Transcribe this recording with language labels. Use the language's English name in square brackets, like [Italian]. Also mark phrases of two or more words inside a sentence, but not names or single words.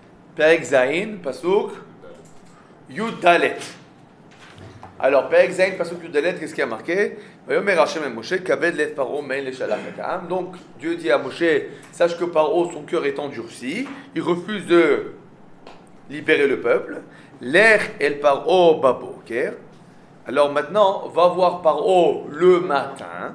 [Hebrew] פרק זיין, פסוק, יוד דלת. [French] Alors, [Hebrew] פרק זיין, פסוק יוד דלת, [French] qu'est-ce qui a marqué? Donc, Dieu dit à Moshe, sache que Paro, son cœur est endurci, il refuse de libérer le peuple. [Hebrew] לך אל פרעה בבוקר. [French] Alors maintenant, va voir Paro le matin.